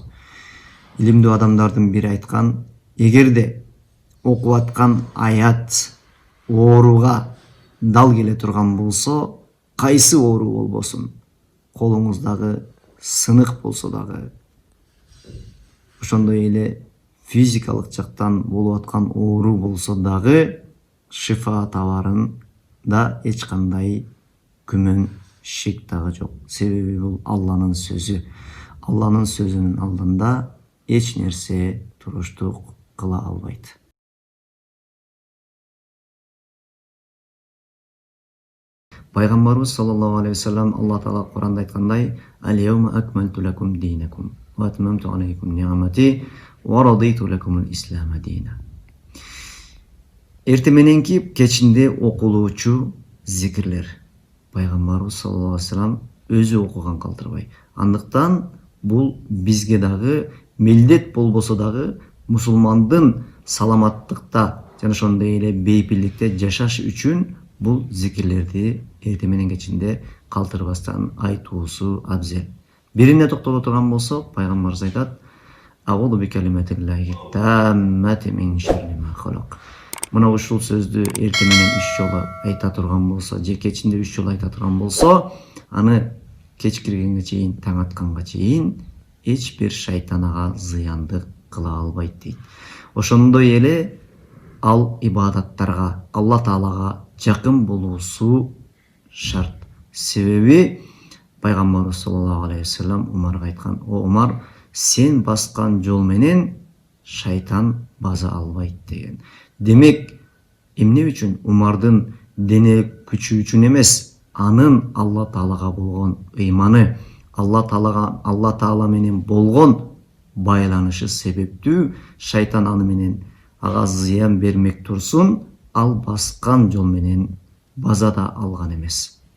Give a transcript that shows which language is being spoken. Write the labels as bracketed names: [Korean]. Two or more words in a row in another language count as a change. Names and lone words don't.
[Kyrgyz] Илимдүү адамдардын бири айткан: эгерде окуп аткан аят ооруга дал келе турган болсо, кайсы оору болбосун, колуңуздагы сынык болсо дагы, ошондой эле физикалык жактан болуп аткан оору болсо дагы шифа табарында эч кандай күмөн шек дагы жок. Себеби бул Алланын сөзү. Алланын сөзүнүн алдында эч нерсе туруштук кыла албайт. Пайгамбарыбыз [Arabic] صلى الله عليه وسلم [Kyrgyz] Алла Таала Кур'анда айткандай: [Arabic] "اليوم أكملت لكم دينكم وأتممت عليكم نعمتي ورضيت لكم الإسلام دينا." [Kyrgyz] Эрте мененки кечинде окулуучу зикирлер Пайгамбарыбыз [Arabic] صلى الله عليه وسلم [Kyrgyz] өзү окуган калтырбай. Андыктан бул бизге дагы милдет болбосо дагы мусулмандын саламаттыкта жана ошондой эле бейпилдикте жашаш үчүн бул зикирлерди эрте менен кечинде калтырбастан айтуусу абзел. Бирине токтоло турган болсо, Пайгамбарыбыз айтат: [Arabic] "أعوذ بكلمات الله التامات من شر ما خلق." [Kyrgyz] Мына ушул сөздү эрте менен 3 жолу айта турган болсо, же кечинде 3 жолу айта турган болсо, аны кеч киргенге чейин, таң атканга чейин эч бир шайтан ага зыяндык кыла албайт дейт. Ошондой эле ал ибадаттарга, Алла Таалага жакын болуусу шарт. Себеби Пайгамбарыбыз [Arabic] صلى الله عليه وسلم [Kyrgyz] Умарга айткан: "О Умар, сен баскан жол менен шайтан база албайт" деген. Демек, эмне үчүн? Умардын дене күчү үчүн эмес, анын Алла Таалага болгон ыйманы, Алла Таала менен болгон байланышы себептүү шайтан аны менен ага зыян бермек турсун, ал баскан жол менен база да алган эмес.